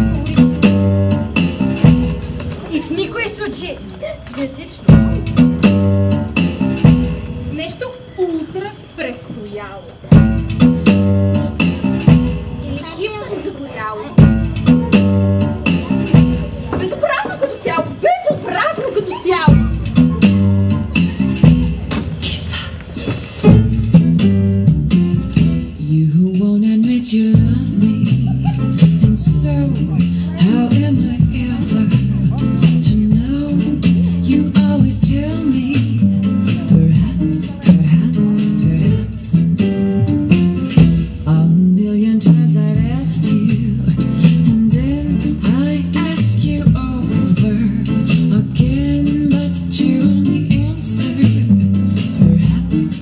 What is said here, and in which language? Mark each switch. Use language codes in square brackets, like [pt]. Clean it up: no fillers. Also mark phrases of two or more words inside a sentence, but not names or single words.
[bg] И в никой случай диетично. Нещо ултра престояло. Или хипно заболяло. Безобразно като цяло! Безобразно като цяло! [en] You won't admit you love me, and so how am I ever to know? You always tell me, perhaps, a million times I've asked you, and then I ask you over again, but you only answer, perhaps.